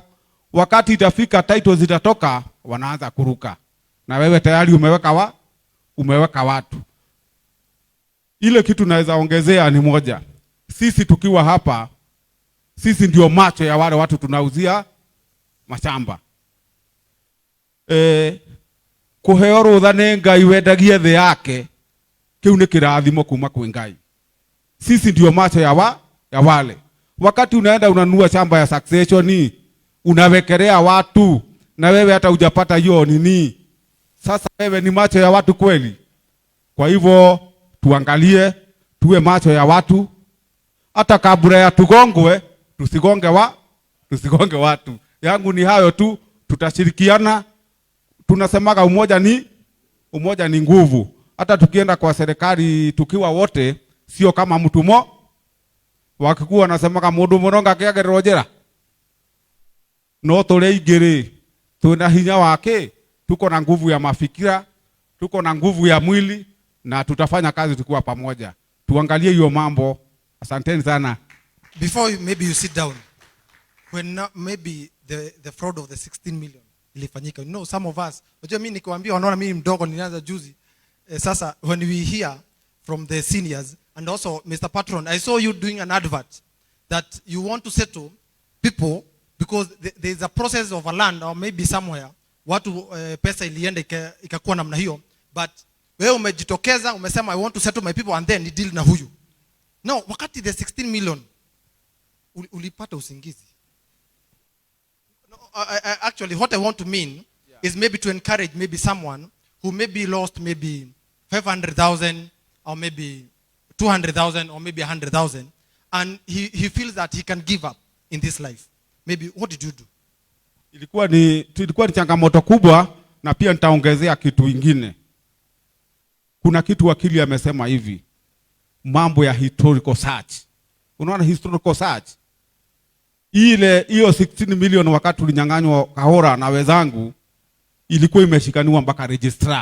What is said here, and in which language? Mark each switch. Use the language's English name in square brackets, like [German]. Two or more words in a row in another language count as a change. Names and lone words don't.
[Swahili] Wakati itafika title zitatoka, wanaanza kuruka. Na wewe tayari umeweka watu. Ile kitu naweza ongezea ni moja. Sisi tukiwa hapa, sisi ndio macho ya wale watu tunauzia mashamba. [Kikuyu] Kuheo rutha nĩ Ngai wendagie thĩ yake, kiu nĩ kĩrathimo kuma kwĩ Ngai. [Swahili] Sisi ndio macho ya wale. Wakati unaenda unanunua shamba ya succession, unawekelea watu na wewe hata hujapata hiyo nini. Sasa wewe ni macho ya watu kweli? Kwa hivyo tuangalie, tuwe macho ya watu. Hata kabla ya tugongwe, tusigonge watu. Yangu ni hayo tu, tutashirikiana. Tunasemaga umoja ni nguvu. Hata tukienda kwa serikali tukiwa wote, sio kama mtu wakikuwa wanasemaga [Kikuyu] mundu muronga kiagerero njira. [Swahili] No tule igiri, tuna hinya wake, tuko na nguvu ya mafikira, tuko na nguvu ya mwili na tutafanya kazi tukiwa pamoja. Tuangalie hiyo mambo. Asanteni sana. [English] Before maybe you sit down, when maybe the fraud of the 16 million ilifanyika, you know, some of us, [Swahili] unajua mimi nikiwaambia wanaona mimi mdogo nilianza juzi. [English] Sasa when we hear from the seniors and also Mr. Patron, I saw you doing an advert that you want to settle people because there is a process of a land or maybe somewhere [Swahili] watu pesa ilienda ikakuwa namna hiyo, [English] but [Swahili] wewe umejitokeza umesema [English] I want to settle my people and then deal [Swahili] na huyu. No, wakati the 16 million ulipata usingizi. [English] No, actually what I want to mean is maybe to encourage maybe someone who maybe lost maybe 500,000 or maybe 200,000 or maybe 100,000 and he feels that he can give up in this life. Maybe what did you do? [Swahili] Ilikuwa ni changamoto kubwa, na pia nitaongezea kitu ingine. Kuna kitu wakili amesema hivi, mambo ya [English] historical search. [Swahili] Unaona [English] historical search? [Swahili] Hiyo 16 million wakati tulinyang'anywa Kahora na wenzangu ilikuwa imeshikaniwa mpaka registrar.